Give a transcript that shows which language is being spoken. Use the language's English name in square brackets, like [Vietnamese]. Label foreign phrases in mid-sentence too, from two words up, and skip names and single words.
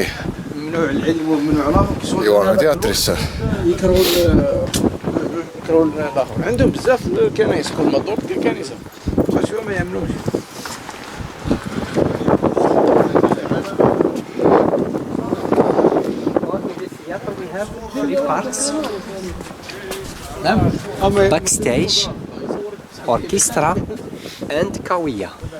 [Arabic] ممنوع العلم وممنوع الآخر. [Estonian] Jõuame teatrisse. [Arabic] يكرهوا الآخر. عندهم بزاف الكنائس كل ما دور ديال كنيسة. شو ما يعملوش. [English] Theater we have 3 parts. Backstage, orchestra, and kawiya.